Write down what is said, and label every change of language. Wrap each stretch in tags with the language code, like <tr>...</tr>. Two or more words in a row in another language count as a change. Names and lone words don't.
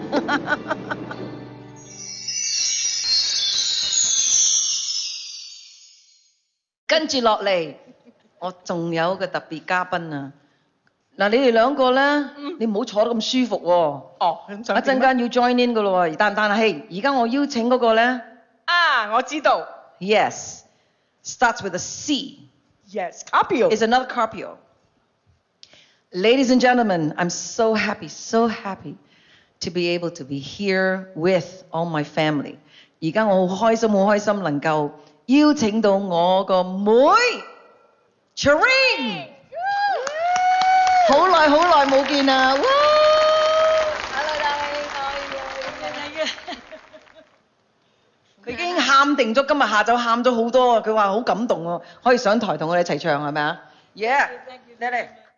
<yue>跟住落嚟，我仲有個特別嘉賓啊！嗱，你哋兩個咧，你唔好坐得咁舒服喎。哦，一陣間要</yue> <en>join in</en> <yue>噶咯喎，但係而家我邀請嗰個咧啊，我知道</yue> <en>，yes starts with a C。，yes Carpio Is another Carpio. Ladies and gentlemen, I'm so happy to be able to be here with all my family.</en> <yue>而家我好開心能夠邀請到我個妹 Cherine， 好耐冇見啦，哇 Hello， 大家佢已經喊定咗，今日下晝喊咗好多啊！佢話好感動喎，可以上台同我哋一齊唱係咪啊 ？Yeah，嚟嚟。</yue>